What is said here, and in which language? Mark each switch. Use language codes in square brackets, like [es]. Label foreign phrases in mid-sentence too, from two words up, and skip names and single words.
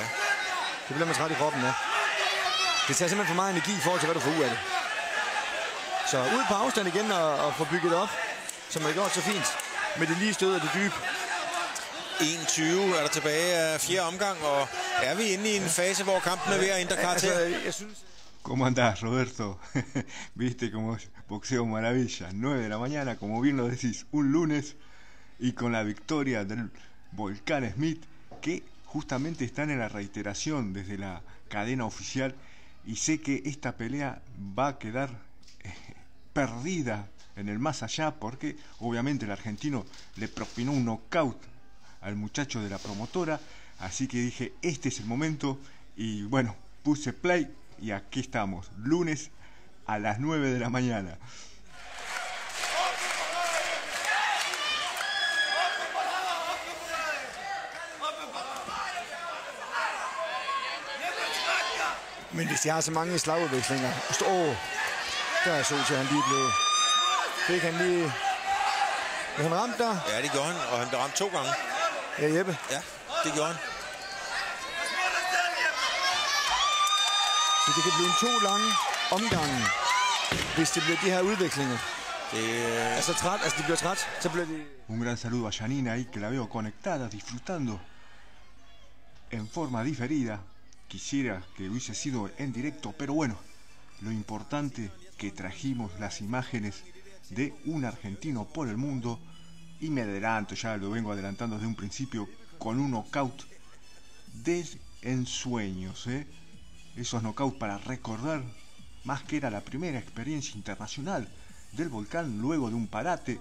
[da] Det bliver man træt i kroppen, ja. Det tager simpelthen for meget energi i forhold til, hvad du får ud af det. Så ud på afstand igen og få bygget op, som er gjort så fint. Med det lige stød og det dybe. 1-20 er der tilbage af 4. omgang, og er vi inde i en fase, hvor kampen er ved at ændre karakter? Jeg synes... [es] ¿Cómo andás, Roberto? Viste como boxeo maravilla. 9 de la mañana, como bien lo decís, un lunes, y con la victoria del Volcán Smith, que justamente están en la reiteración desde la cadena oficial, y sé que esta pelea va a quedar perdida en el más allá, porque obviamente el argentino le propinó un knockout al muchacho de la promotora, así que dije, este es el momento, y bueno, puse play, y aquí estamos, lunes a las 9 de la mañana. [da] Men hvis de har så mange slagudvekslinger... der er så til, han lige blev... Fik han lige... Han ramt der? Ja, det gjorde han, og han blev ramt 2 gange. Ja, Jeppe. Ja, det gjorde han. Så det kan blive 2 lange omgange, hvis det bliver de her udvekslinger. Altså træt, altså de bliver træt, så bliver de... [es] Un gran saludo a Janina ahí, que la veo conectada, disfrutando en forma diferida. Quisiera que hubiese sido en directo, pero bueno, lo importante que trajimos las imágenes de un argentino por el mundo, y me adelanto, ya lo vengo adelantando desde un principio, con un knockout de ensueños, esos knockouts para recordar, más que era la primera experiencia internacional del Volcán luego de un parate.